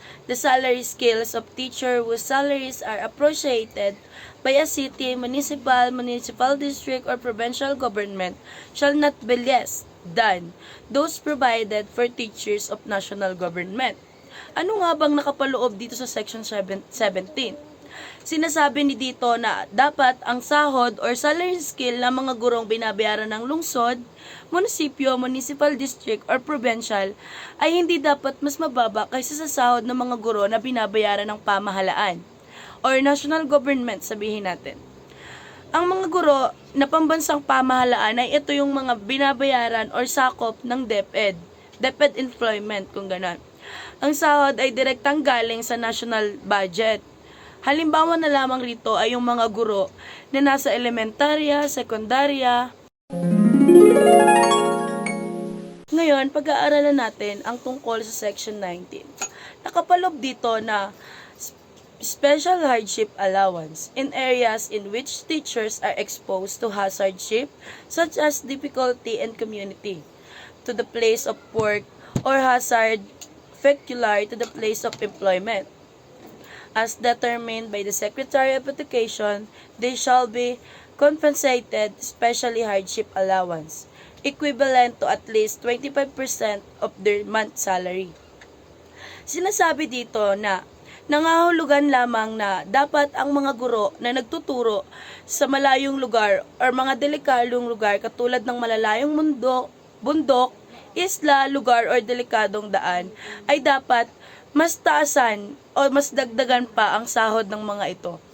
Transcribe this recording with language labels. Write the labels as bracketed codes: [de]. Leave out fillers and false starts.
[en] The salary scales of teacher whose salaries are appropriated by a city, municipal district, or provincial government shall not be less than those provided for teachers of national government. [tl] Ano nga bang nakapaloob dito sa Section 17? Sinasabi ni dito na dapat ang sahod or salary scale ng mga gurong binabayaran ng lungsod, munisipyo, municipal district, or provincial ay hindi dapat mas mababa kaysa sa sahod ng mga guro na binabayaran ng pamahalaan or national government, sabihin natin. Ang mga guro na pambansang pamahalaan ay ito yung mga binabayaran or sakop ng DepEd employment kung ganon. Ang sahod ay direktang galing sa national budget. Halimbawa na lamang rito ay yung mga guro na nasa elementarya, sekundarya. Ngayon, pag-aaralan natin ang tungkol sa Section 19. Nakapaloob dito na [en] special hardship allowance in areas in which teachers are exposed to hardship such as difficulty in community, to the place of work, or hazard peculiar to the place of employment. As determined by the Secretary of Education, they shall be compensated specially hardship allowance, equivalent to at least 25% of their month salary. [tl] Sinasabi dito na nangahulugan lamang na dapat ang mga guro na nagtuturo sa malayong lugar or mga delikadong lugar katulad ng malalayong bundok, isla, lugar or delikadong daan ay dapat mas taasan o mas dagdagan pa ang sahod ng mga ito.